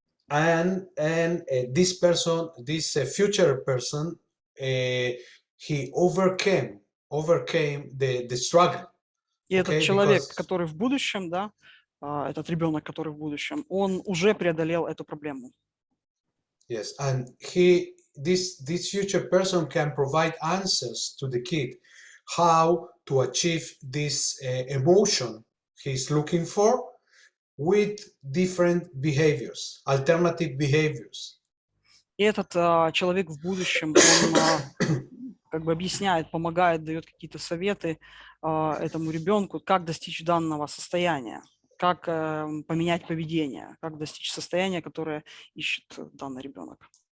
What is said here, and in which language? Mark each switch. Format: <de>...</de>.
<en>And this person, this future person, he overcame the struggle.</en> <ru>И этот человек, который в будущем, да, этот ребенок, который в будущем, он уже преодолел эту проблему.</ru> <en>Yes, and this future person can provide answers to the kid how to achieve this emotion he's looking for with different behaviors, alternative behaviors.</en> <ru>И этот человек в будущем, он как бы объясняет, помогает, дает какие-то советы этому ребенку, как достичь данного состояния, как поменять поведение, как достичь состояния, которое ищет данный ребенок.</ru>